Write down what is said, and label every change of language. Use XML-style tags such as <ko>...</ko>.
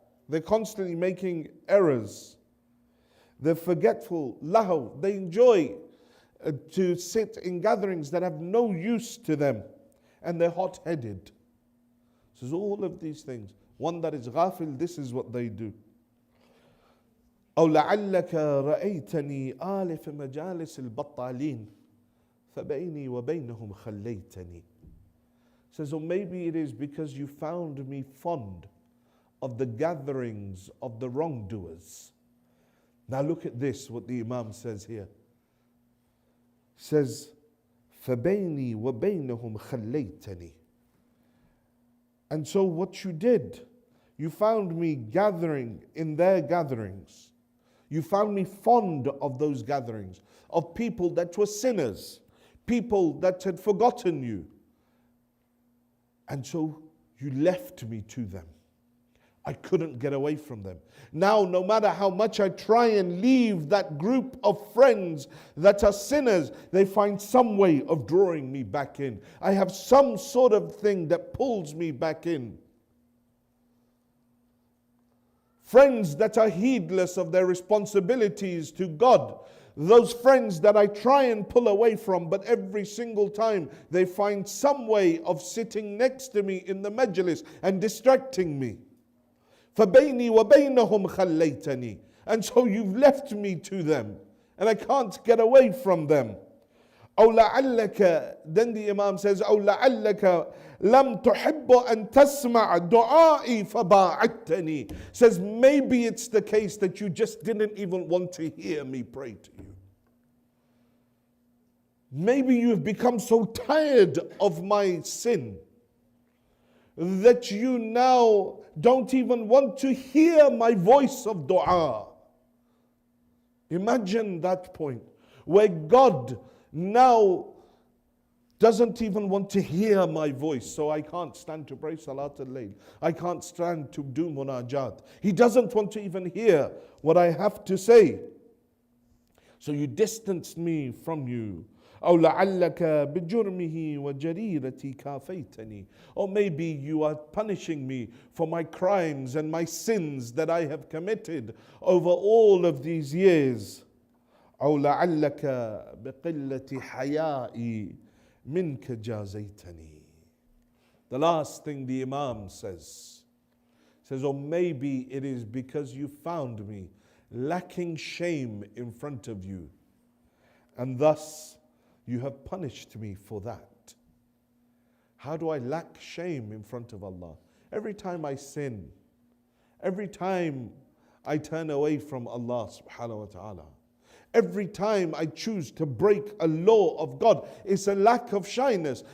<en>They're constantly making errors. They're forgetful. Lahu. They enjoy to sit in gatherings that have no use to them. And they're hot-headed. So all of these things. One that is ghafil, this is what they do.</en> <ar>أو لعلك رأيتني آلف مجالس البطالين فبيني وبينهم خليتني.</ar> <en>Says, or maybe it is because you found me fond of the gatherings of the wrongdoers. Now look at this, what the Imam says here. Says,</en> <ar>فَبَيْنِي وَبَيْنَهُمْ خَلَّيْتَنِي.</ar> <en>And so what you did, you found me gathering in their gatherings. You found me fond of those gatherings, of people that were sinners, people that had forgotten you. And so you left me to them. I couldn't get away from them. Now, no matter how much I try and leave that group of friends that are sinners, they find some way of drawing me back in. I have some sort of thing that pulls me back in. Friends that are heedless of their responsibilities to God. Those friends that I try and pull away from, but every single time they find some way of sitting next to me in the majlis and distracting me.</en> <ar>فَبَيْنِي وَبَيْنَهُمْ خَلَّيْتَنِي.</ar> <en>And so you've left me to them, and I can't get away from them.</en> <ar>أَوْ لَعَلَّكَ.</ar> <en>Then the Imam says,</en> <ar>أَوْ لَعَلَّكَ لَمْ تُحِبُّ أَن تَسْمَعَ دُعَائِي فَبَاعَدْتَنِي.</ar> <en>Says, maybe it's the case that you just didn't even want to hear me pray to you. Maybe you have become so tired of my sin that you now don't even want to hear my voice of dua. Imagine that point where God now doesn't even want to hear my voice, so I can't stand to pray Salat al-Layl. I can't stand to do munajat. He doesn't want to even hear what I have to say. So you distanced me from you.</en> <ar>أو لعلك بجرمه وجريرتي كافيتني.</ar> <en>Or maybe you are punishing me for my crimes and my sins that I have committed over all of these years.</en> <ar>أو لعلك بقلة حيائي منك جازيتني.</ar> <en>The last thing the Imam says, or maybe it is because you found me lacking shame in front of you, and thus you have punished me for that. How do I lack shame in front of Allah? Every time I sin, every time I turn away from Allah subhanahu wa ta'ala, every time I choose to break a law of God, it's a lack of shyness.</en>